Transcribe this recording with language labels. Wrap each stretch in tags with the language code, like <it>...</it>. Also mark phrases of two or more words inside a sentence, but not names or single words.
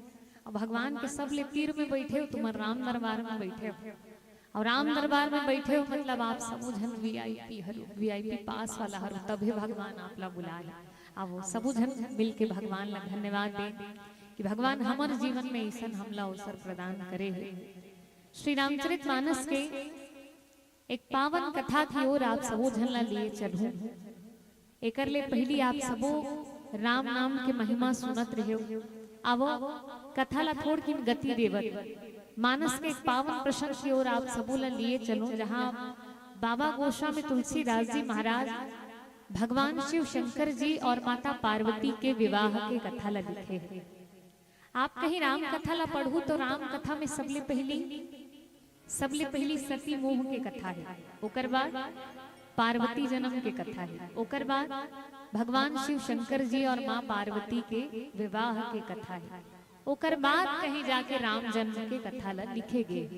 <hne>और भगवान के सब ले तीर में बैठे हो, तुम राम दरबार में बैठे हो, और राम दरबार में बैठे हो मतलब आप सब जन वीआईपी हरो, वीआईपी पास वाला हरो, तभी भगवान आप ला बुलाए। अब वो सब जन मिल के भगवान ला धन्यवाद दे कि भगवान हमारे जीवन में ऐसा हमला अवसर प्रदान करे है। श्री रामचरितमानस के एक पावन कथा की ओर आप सबो झन ला लिए चलूं। एकर ले पहली आप सबो राम नाम के महिमा सुनत रहे हो। अब कथा ला थोड़ की गति देवत मानस के एक पावन प्रसंग की ओर आप सबो ला लिए चलूं, जहां बाबा गोस्वामी तुलसीदास जी महाराज भगवान शिव शंकर जी और माता पार्वती के विवाह के कथा ला लिखे हैं। आप कहीं राम कथा ला पढ़ू तो राम कथा में सबले पहली सती मोह के कथा है, ओकर बाद पार्वती जन्म के कथा है, ओकर बाद भगवान शिव शंकर जी और माँ पार्वती के विवाह के कथा है, ओकर बाद कहीं जाके राम जन्म के कथा ला लिखे गए।</hne>